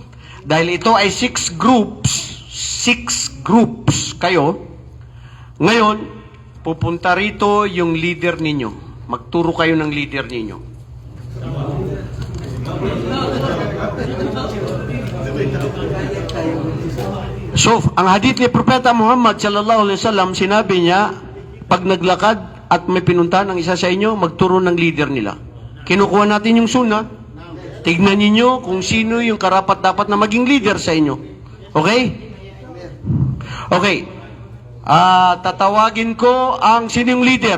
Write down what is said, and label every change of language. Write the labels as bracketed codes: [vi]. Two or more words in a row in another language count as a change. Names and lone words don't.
[tl] Dahil ito ay 6 groups kayo. Ngayon, pupunta rito yung leader ninyo. Magturo kayo ng leader ninyo. So, ang hadith ni Propeta Muhammad [ar] صلى الله عليه وسلم, [tl] sinabi niya, pag naglakad at may pinuntahan ng isa sa inyo, magturo ng leader nila. Kinukuha natin yung sunnah. Tignan ninyo kung sino yung karapat-dapat na maging leader sa inyo. Okay? Okay. Tatawagin ko ang sino yung leader.